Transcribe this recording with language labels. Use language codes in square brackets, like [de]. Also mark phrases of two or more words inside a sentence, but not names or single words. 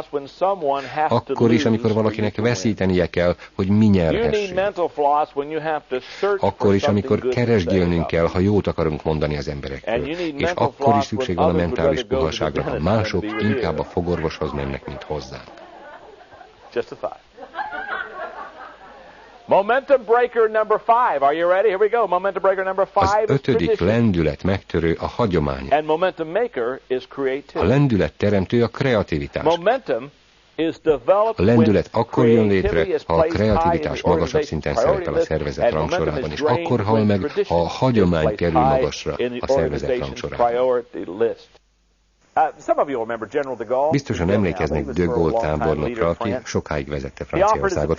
[hu] Akkor is, amikor valakinek veszítenie kell, hogy mi nyerhessünk. Akkor is, amikor keresgélnünk kell, ha jót akarunk mondani az emberekről. És akkor is szükség van a mentális puhaságra, ha mások inkább a fogorvoshoz mennek, mint hozzánk. [en] Just a thought. Momentum breaker number 5. Are you ready? Here we go. Momentum breaker number 5. [hu] Az 5. lendület megtörő a hagyomány. [en] And momentum maker is creativity. [hu] A lendület teremtő a kreativitás. [en] Momentum is developed. [hu] A lendület akkor jön létre, ha a kreativitás magasabb szinten szerepel a szervezet rangsorában, és akkor hal meg, ha a hagyomány kerül magasra a szervezet rangsorában. Biztosan emlékeznek de Gaulle tábornokra, aki sokáig vezette Franciaországot.